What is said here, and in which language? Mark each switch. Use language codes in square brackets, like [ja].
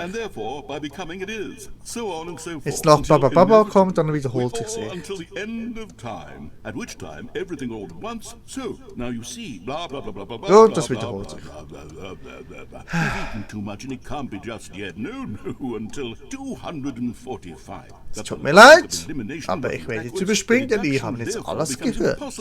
[en] And therefore, by becoming it is, so on and so forth. [de] Jetzt noch Baba kommt, dann wiederholt sich sie. [en] Until the end of time, at which time everything all at once. So now you see, blah blah blah blah blah. [de] So, das wiederholt sich. [en] You've eaten too much and it can't be just yet. No, until 245. [de] Es tut mir leid, aber ich werde jetzt überspringen, denn wir haben jetzt alles gehört.